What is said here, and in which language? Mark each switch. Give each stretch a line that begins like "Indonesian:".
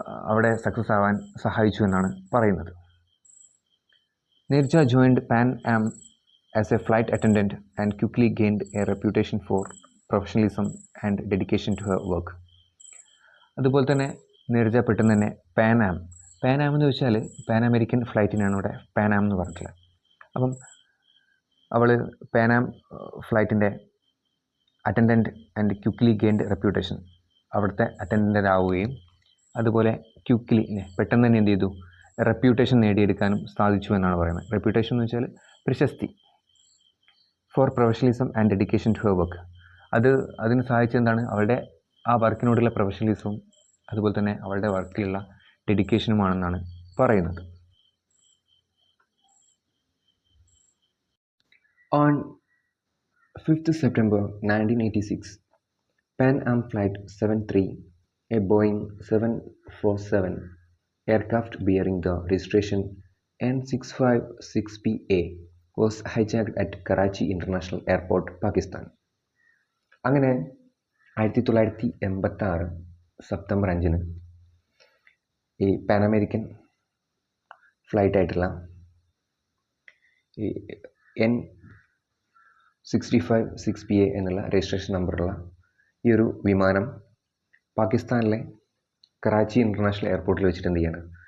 Malayalam: അവിടെ സക്സസ് ആവാൻ സഹായിച്ചു എന്നാണ് പറയുന്നത്.
English: Neerja joined Pan Am as a flight attendant and quickly gained a reputation for professionalism and dedication to her work.
Malayalam: അതുപോലെ തന്നെ നീർജ പെട്ടെന്ന് തന്നെ പാൻ ആം എന്ന് വെച്ചാൽ പാൻ അമേരിക്കൻ ഫ്ലൈറ്റിനാണ് ഇവിടെ പാൻ ആം എന്ന് പറഞ്ഞിട്ടുള്ളത്. അപ്പം അവൾ pan am ഫ്ലൈറ്റിൻ്റെ attendant
English: and quickly gained reputation,
Malayalam: അവിടുത്തെ അറ്റൻഡൻ്റ് ആവുകയും അതുപോലെ ക്വിക്ക്ലി പെട്ടെന്ന് തന്നെ എന്ത് ചെയ്തു? റെപ്യൂട്ടേഷൻ നേടിയെടുക്കാനും സാധിച്ചു എന്നാണ് പറയുന്നത്. റെപ്യൂട്ടേഷൻ എന്ന് വെച്ചാൽ പ്രശസ്തി.
English: for professionalism and dedication to her work,
Malayalam: അതിന് സഹായിച്ചെന്താണ്? അവളുടെ ആ വർക്കിനോടുള്ള പ്രൊഫഷണലിസവും അതുപോലെ തന്നെ അവളുടെ വർക്കിലുള്ള ഡെഡിക്കേഷനുമാണെന്നാണ് പറയുന്നത്.
English: On 5th September 1986, Pan Am Flight 73, a Boeing 747 aircraft bearing the registration N656PA was hijacked at Karachi International Airport, Pakistan.
Malayalam: അങ്ങനെ 1986 സെപ്റ്റംബർ 5 ഈ പാൻ അമേരിക്കൻ ഫ്ലൈറ്റ് ആയിട്ടുള്ള ഈ N656PA എന്നുള്ള രജിസ്ട്രേഷൻ നമ്പറുള്ള ഈ ഒരു വിമാനം പാകിസ്ഥാനിലെ കറാച്ചി ഇൻ്റർനാഷണൽ എയർപോർട്ടിൽ വെച്ചിട്ട് എന്ത് ചെയ്യാണ്?